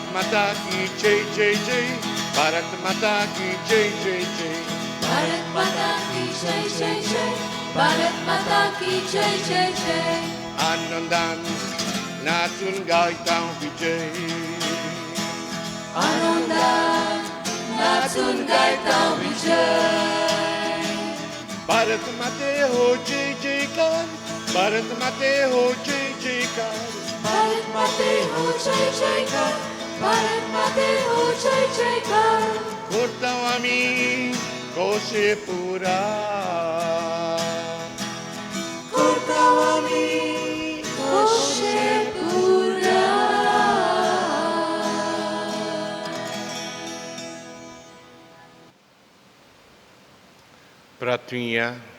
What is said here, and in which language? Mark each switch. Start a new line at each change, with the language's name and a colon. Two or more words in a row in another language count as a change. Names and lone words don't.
Hindi: माता की जय जय जय, भारत माता की जय जय जय, भारत माता की जय जय जय, भारत माता की जय जय जय.
Marathi: आनंदान नाचून गायता विजय, आनंदात नाचून गायता विजय. भारत माते हो जय जयकार, भारत माते हो जय जयकार, भारत माते हो जय जयकार, भारत माते हो जय जयकार. करता आम्ही कोशे पुरा, करता आम्ही कोशे पुरा. प्रार्थूया.